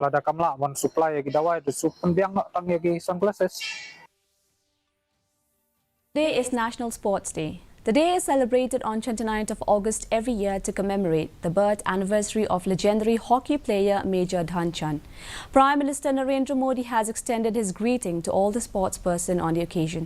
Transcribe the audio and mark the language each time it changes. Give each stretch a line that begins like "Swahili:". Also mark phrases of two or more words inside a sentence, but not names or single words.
Khasi: lada kamla mon supply gi dawai the supun biang no tang gi sunglasses.
English: Today is National Sports Day. The day is celebrated on 29th of August every year to commemorate the birth anniversary of legendary hockey player Major Dhyanchand's. Prime Minister Narendra Modi has extended his greeting to all the sportspersons on the occasion.